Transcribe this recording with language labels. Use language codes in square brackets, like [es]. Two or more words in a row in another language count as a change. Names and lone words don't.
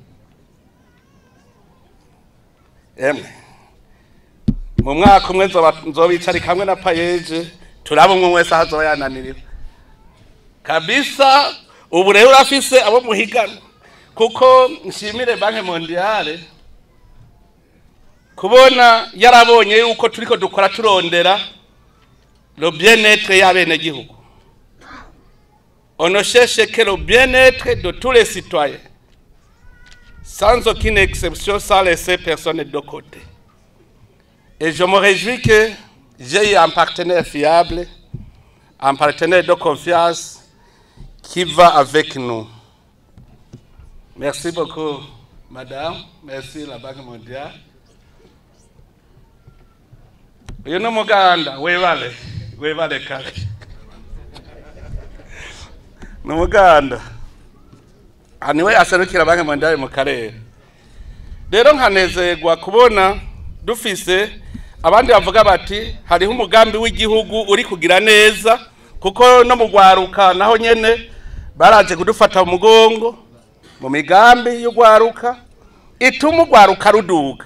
[rn] Mu mwaka umwe nzobicarika hamwe na payeje turaba umwe wese ahazoba yananiriwe kabisa. Ubu rero urafise abo muhigana kuko nshimire Banki Mondiale kubona yarabonye yuko turiko dukora turondera [fr] le bien-être [rn] y'abene gihugu. [fr] On ne cherche que le bien-être de tous les citoyens sans aucune exception, sans laisser personne de côté. Et je me réjouis que j'ai eu un partenaire fiable, un partenaire de confiance qui va avec nous. Merci beaucoup, madame. Merci, la Banque mondiale. [rn] Uyu ni umuganda, [lg] webale kare. [rn] Ni umuganda. Niwe aserukira Banki Mondiale mu karere. Rero nkanezerwa kubona dufise abandi bavuga bati hariho umugambi w'igihugu uri kugira neza kuko no mugwaruka naho nyene baraje kudufata umugongo mu migambi y'ugwaruka ituma ugwaruka ruduga.